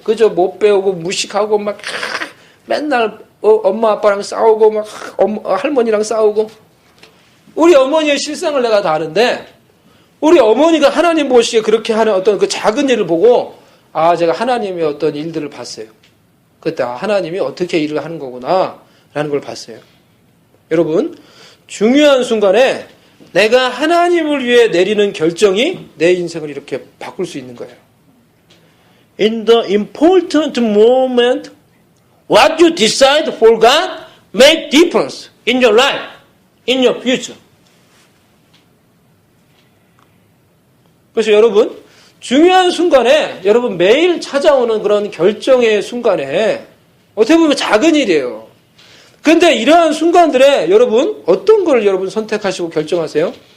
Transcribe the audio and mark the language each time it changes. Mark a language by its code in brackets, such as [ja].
[ko] 그저 못 배우고 무식하고 막 맨날 엄마 아빠랑 싸우고 막 할머니랑 싸우고 우리 어머니의 실상을 내가 다 아는데 우리 어머니가 하나님 보시기에 그렇게 하는 어떤 그 작은 일을 보고 제가 하나님의 어떤 일들을 봤어요. 그때 하나님이 어떻게 일을 하는 거구나 라는 걸 봤어요. 여러분 중요한 순간에 내가 하나님을 위해 내리는 결정이 내 인생을 이렇게 바꿀 수 있는 거예요. [en] In the important moment, what you decide for God make difference in your life, in your future. [ko] 그래서 여러분, 중요한 순간에, 여러분 매일 찾아오는 그런 결정의 순간에 어떻게 보면 작은 일이에요. 근데 이러한 순간들에 여러분 어떤 걸 여러분 선택하시고 결정하세요?